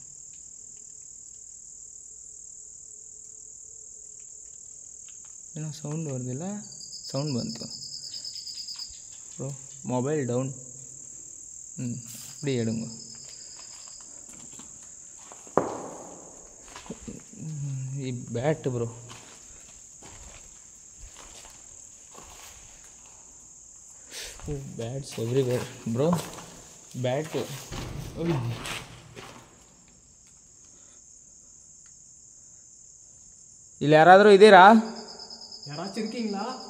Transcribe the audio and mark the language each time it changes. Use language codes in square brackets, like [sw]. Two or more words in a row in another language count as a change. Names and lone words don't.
[kn] ಏನೋ ಸೌಂಡ್ ಬರ್ದಿಲ್ಲ, ಸೌಂಡ್ ಬಂತು ಬ್ರೋ. [en] mobile down. [ta] அப்படி எடுங்க. [en] ಈ bat bro, bats everywhere bro. [kn] ಬ್ಯಾಟ್ ಇಲ್ಲಿ ಯಾರಾದರೂ ಇದ್ದೀರಾ? [ta] யாராச்சும் இருக்கீங்களா?